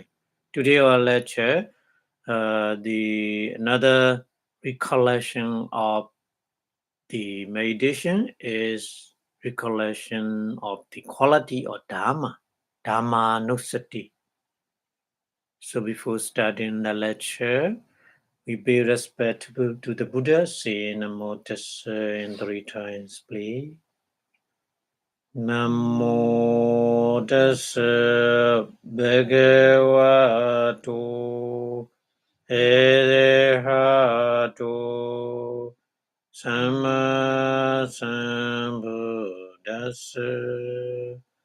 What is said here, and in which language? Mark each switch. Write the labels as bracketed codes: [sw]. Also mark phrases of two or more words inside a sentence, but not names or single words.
[en] Today our lecture, the another recollection of the meditation is recollection of the quality of Dharma, [pi] Dhamma Nusati. [en] So before starting the lecture, we pay respect to the Buddha, say [pi] Namo Tassa [en] in 3 times, please. [pi] Namo Tassa Bhagavato Arahato Sama Sambuddhassa.